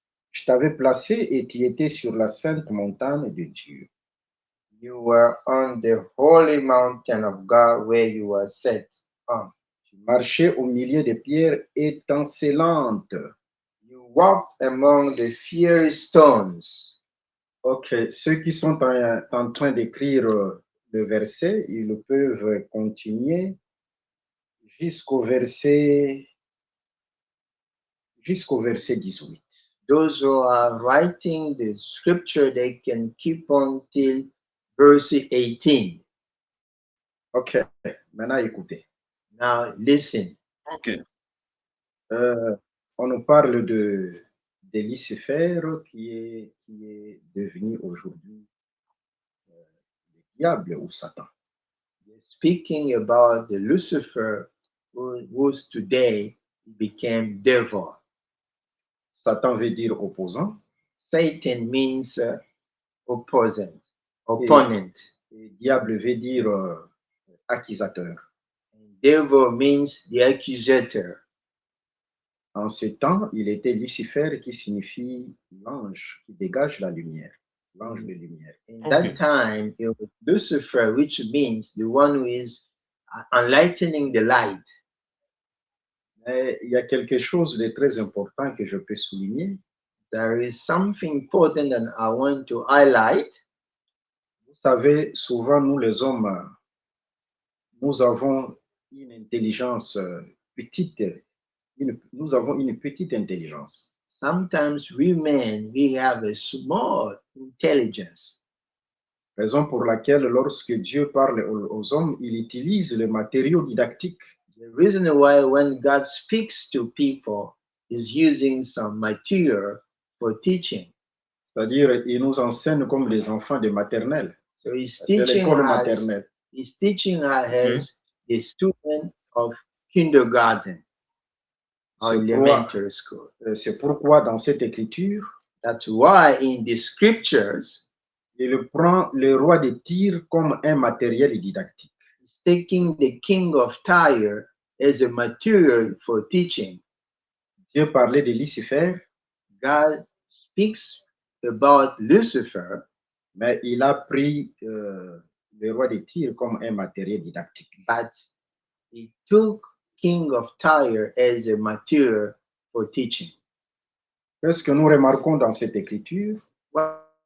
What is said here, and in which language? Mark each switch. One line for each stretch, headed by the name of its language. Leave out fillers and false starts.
French: Je t'avais placé et tu étais sur la sainte montagne de Dieu.
English: You were on the holy mountain of God where you were set on.
French: Tu marchais au milieu des pierres étincelantes.
English: You walked among the fiery stones.
French: Ok, ceux qui sont en train d'écrire le verset, ils peuvent continuer jusqu'au verset 18.
English: Those who are writing the scripture, they can keep on till verse 18.
French: Ok, maintenant écoutez.
English: Now listen. Ok.
French: On nous parle de Lucifer qui est devenu aujourd'hui le diable ou Satan.
English: Speaking about the Lucifer, who's today became devil.
French: Satan veut dire opposant.
English: Satan means opponent.
French: Et diable veut dire accusateur.
English: And devil means the accusator.
French: En ce temps, il était Lucifer qui signifie l'ange qui dégage la lumière, l'ange de lumière.
English: In that time, it was Lucifer, which means the one who is enlightening the light.
French: Mais il y a quelque chose de très important que je peux souligner.
English: There is something important that I want to highlight.
French: Vous savez, souvent, nous les hommes, nous avons une intelligence petite. Nous avons une petite intelligence.
English: Sometimes we men, we have a small intelligence.
French: Raison pour laquelle, lorsque Dieu parle aux hommes, il utilise le matériau didactique.
English: The reason why when God speaks to people is using some material for teaching.
French: C'est-à-dire, il nous enseigne comme les enfants de maternelle.
English: So he's
French: C'est
English: teaching
French: l'école
English: us,
French: maternelle.
English: he's teaching us Okay. as the student of kindergarten or elementary school.
French: C'est pourquoi dans cette écriture,
English: That's why in the scriptures,
French: il prend le roi de Tyr comme un matériel didactique.
English: he's taking the king of Tyre as a material for teaching.
French: Dieu parlait de Lucifer,
English: God speaks about Lucifer,
French: mais il a pris le roi de Tyr comme un matériel didactique.
English: but he took king of Tyre as a material for teaching.
French: Qu'est-ce que nous remarquons dans cette écriture?
English: What